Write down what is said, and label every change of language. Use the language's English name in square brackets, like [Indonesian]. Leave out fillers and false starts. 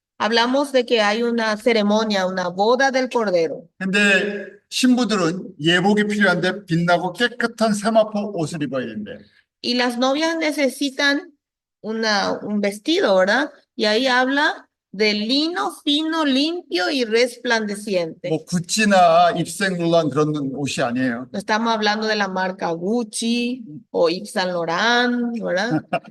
[Spanish] Hablamos de que hay una ceremonia, una boda del Cordero. [Korean] 근데 신부들은 예복이 필요한데 빛나고 깨끗한 세마포 옷을 입어야 된대. [Spanish] Y las novias necesitan un vestido, ¿verdad? Y ahí habla de lino fino, limpio y resplandeciente. [Korean] 뭐 구찌나 입생룰란 그런 옷이 아니에요. [Spanish] No estamos hablando de la marca Gucci o Yves Saint Laurent, ¿verdad?